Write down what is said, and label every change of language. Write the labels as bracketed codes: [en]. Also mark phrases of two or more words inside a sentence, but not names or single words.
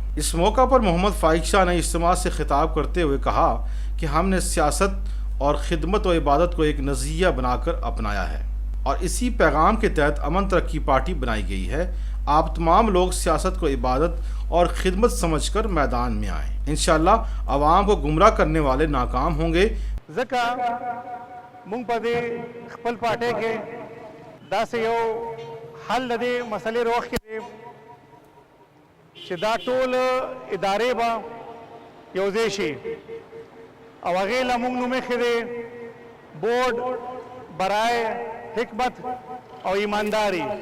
[ur] اس موقع پر محمد فائق شاہ نے اجتماع سے خطاب کرتے ہوئے کہا کہ ہم نے سیاست اور خدمت و عبادت کو ایک نظریہ بنا کر اپنایا ہے اور اسی پیغام کے تحت امن ترقی پارٹی بنائی گئی ہے۔ آپ تمام لوگ سیاست کو عبادت اور خدمت سمجھ کر میدان میں آئیں۔ انشاءاللہ عوام کو گمراہ کرنے والے ناکام ہوں گے۔ [ps] ځکه مونږ په دې خپل پارټۍ کې داسې یو حل د دې مسلې راوښکې دی چې دا ټول ادارې به یو ځای شي او هغې له مونږ نوم ایښی دی بورډ برای حکمت او ایمانداري۔